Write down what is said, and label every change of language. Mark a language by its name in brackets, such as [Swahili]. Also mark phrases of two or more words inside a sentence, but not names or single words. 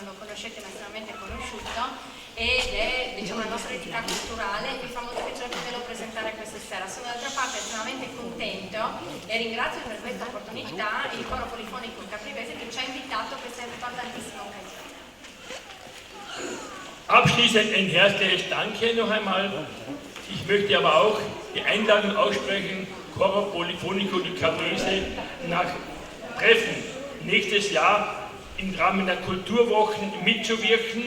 [Italian] lo conoscete, ma estremamente conosciuto, ed è diciamo, la nostra entità culturale. Mi fa molto piacere poterlo presentare questa sera. Sono d'altra parte estremamente contento e ringrazio per questa opportunità il Coro Polifonico Caprivese che ci ha invitato a questa importantissima occasione. [German] Abschließend ein herzliches Danke noch einmal. Ich möchte aber auch die Einladung aussprechen, Coro Polifonico di Caprese nach Treffen nächstes Jahr im Rahmen der Kulturwochen mitzuwirken.